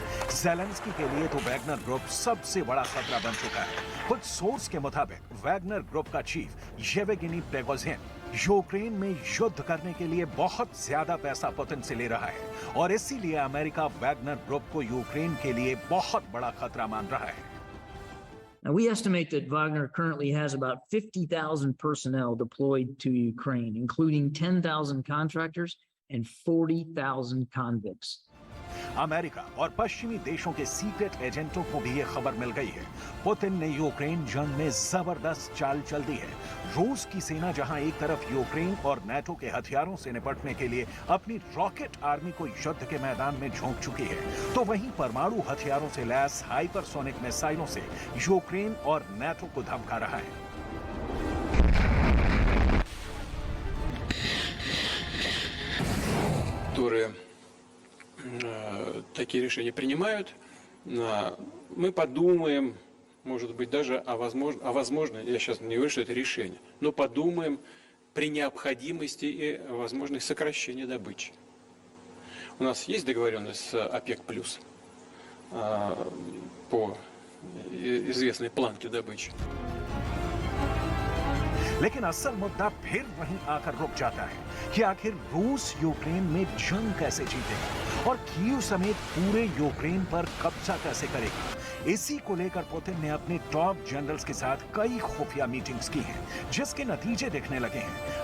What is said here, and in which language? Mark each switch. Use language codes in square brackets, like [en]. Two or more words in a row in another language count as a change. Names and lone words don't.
[hi] ज़ेलेंस्की के लिए तो वैगनर ग्रुप सबसे बड़ा खतरा बन चुका है। कुछ सोर्स के मुताबिक वैगनर ग्रुप का चीफ येवगेनी प्रिगोजिन यूक्रेन में युद्ध करने के लिए बहुत ज्यादा पैसा पुतिन से ले रहा है और इसीलिए अमेरिका वैगनर ग्रुप को यूक्रेन के लिए बहुत बड़ा खतरा मान रहा है। [en] Now, we estimate that Wagner currently has about 50,000 personnel deployed to Ukraine, including 10,000 contractors and 40,000 convicts. [hi] अमेरिका और पश्चिमी देशों के [en] secret agents [hi] को भी ये खबर मिल गई है। पुतिन ने यूक्रेन जंग में जबरदस्त चाल चल दी है। रूस की सेना जहां एक तरफ यूक्रेन और नाटो के हथियारों से निपटने के लिए अपनी [en] rocket army [hi] को युद्ध के मैदान में झोंक चुकी है, तो वहीं परमाणु हथियारों से लैस हाइपरसोनिक मिसाइलों से यूक्रेन और नाटो को धमका रहा है। [ru] Такие решения принимают. Мы подумаем, может быть, даже о возможно, я сейчас не говорю, что это решение, но подумаем при необходимости и возможности сокращения добычи. У нас есть договоренность с ОПЕК+, по известной планке добычи. [hi] लेकिन असल मुद्दा फिर वहीं आकर रुक जाता है कि आखिर रूस यूक्रेन में जंग कैसे जीतेगा और कीव समेत पूरे यूक्रेन पर कब्जा कैसे करेगा। इसी को लेकर पुतिन ने अपने [en] top generals [hi] के साथ कई खुफिया मीटिंग्स की हैं, जिसके नतीजे दिखने लगे हैं।